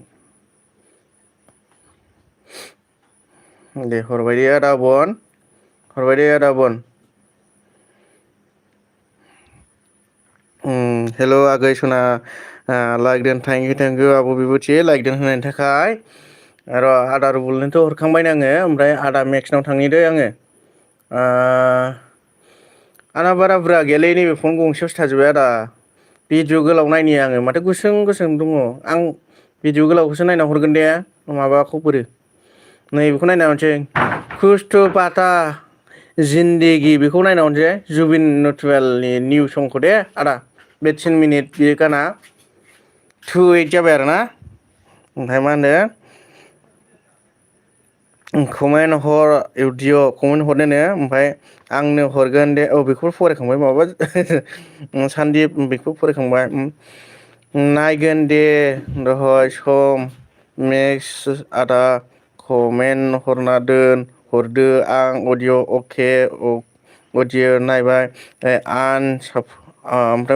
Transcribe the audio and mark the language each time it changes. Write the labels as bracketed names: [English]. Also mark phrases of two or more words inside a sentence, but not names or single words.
[Bodo] दे हरबाय दे आदा अबन हेल' आगै सना लाइक दोन [English] thank you [Bodo] आब' बिबुथि लाइक दोन होनायनि थाखाय र' आदा रुबुलनोथ' हरखांबाय आङो ओमफ्राय आदा मेक्सनाव थांनि दे आङो आंना बारा बुरजा गैयालै नैबे फन गंसेयावसो थाजोब्बाय आदा भिडिअ गोलाव नायनि आङो माथो गुसुं दङ आं भिडिअ गोलावखौसो नायना हरगोन दे माबाखौ बोरो नैबेखौ नायना हरनोसै कुछ पाता जिंदगी बेखौ नायना हरनोसै जुबिन नौटियालनि निउ संखौ दे आदा बे 10 मिनिट बे गाना 2:8 जाबाय आरोना ओमफ्राय मा होनो कमेन्ट हर भिडिअ कमेन्ट हरनो ओमफ्राय आंनो हरगोन दे बेखौ फरायखांबाय माबा सानदीप बेखौ फरायखांबाय नायगोन दे दहाय सम मेक्स आदा कमेन्ट हरना हरदो आं अडिअ अके अडिअ नायबाय ओमफ्राय